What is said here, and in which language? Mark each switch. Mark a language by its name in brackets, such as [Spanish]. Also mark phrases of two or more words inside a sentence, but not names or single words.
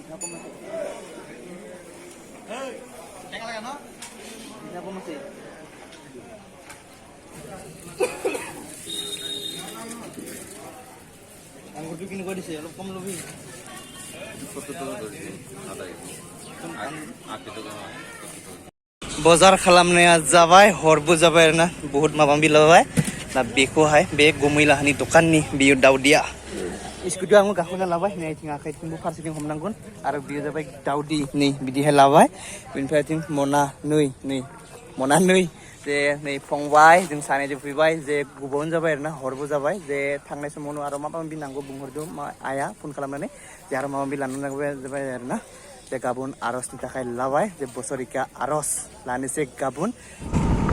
[Assamese] আঙুৰটো কেনেকুৱা দিছে অলপ কম ল'বি 70 টাকা ধৰিছে আধা কেজি 80 টাকা হয় [Bodo] बाजार खालामनाया जाबाय हरबो जाबाय आरोना बहुत माबा मिलाबाय दा बेखौहाय बे गमैलाहानि दखाननि बियो दाउदिया स्कुटियाव आङो गाखोना लाबाय नै आथिं आखाइथिंबो फारसेथिं हमनांगोन आरो बियो जाबाय दाउदि नै बिदिहाय लाबाय बेनिफ्राय आथिं मना नै मना नै जे नै फंबाय जों सानैजों फैबाय जे गुबुन जाबाय आरोना हरबो जाबाय जे थांनाय समावनो आरो माबा माबि नांगौ बुंहरदों आइया फन खालामनानै जे आरो माबा माबि लानो नांगौ जाबाय आरोना जे गाबोन आर'जनि थाखाय लाबाय जे बोसोरिका आर'ज लानोसै गाबोन